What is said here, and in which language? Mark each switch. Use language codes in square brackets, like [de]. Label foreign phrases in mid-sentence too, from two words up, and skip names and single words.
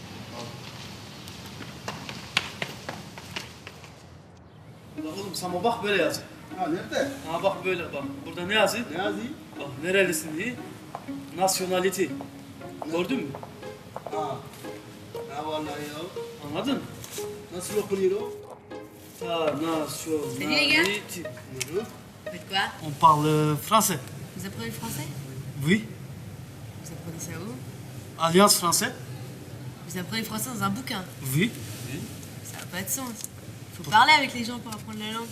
[tr] Oğlum sana bak böyle yazıyor. Ha nerede? Ha bak böyle bak. Burada ne yazıyor? Ne yazıyor? Bak nerelisin diye. Nasyonalite. Gördün mü? Ha. Ne vallahi ya? Anladın mı? Nasıl okunuyor o? [fr] Ta nationalité. Faites quoi? On parle français. Vous apprenez le français? Oui. Vous apprenez ça où? Alliance français. Vous apprenez le français dans un bouquin. Oui. Ça n'a pas de sens. Faut parler avec les gens pour apprendre la langue.